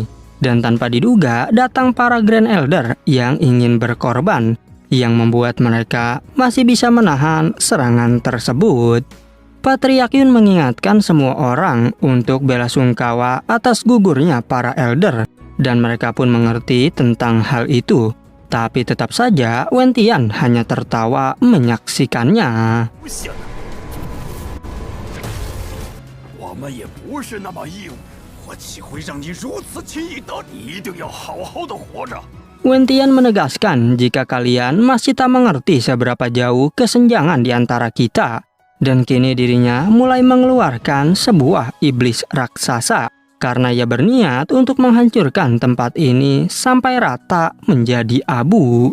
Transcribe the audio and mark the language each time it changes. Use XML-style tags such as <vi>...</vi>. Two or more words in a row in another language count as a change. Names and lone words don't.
<id>Dan tanpa diduga, datang para Grand Elder yang ingin berkorban, yang membuat mereka masih bisa menahan serangan tersebut. Patriark Yun mengingatkan semua orang untuk bela sungkawa atas gugurnya para Elder, dan mereka pun mengerti tentang hal itu. Tapi tetap saja, Wentian hanya tertawa menyaksikannya.</id> <zh>我们也不是那么义务，我岂会让你如此轻易得？你一定要好好的活着。</zh> <id>Wentian menegaskan jika kalian masih tak mengerti seberapa jauh kesenjangan di antara kita. Dan kini dirinya mulai mengeluarkan sebuah iblis raksasa. Karena ia berniat untuk menghancurkan tempat ini sampai rata menjadi abu.</id>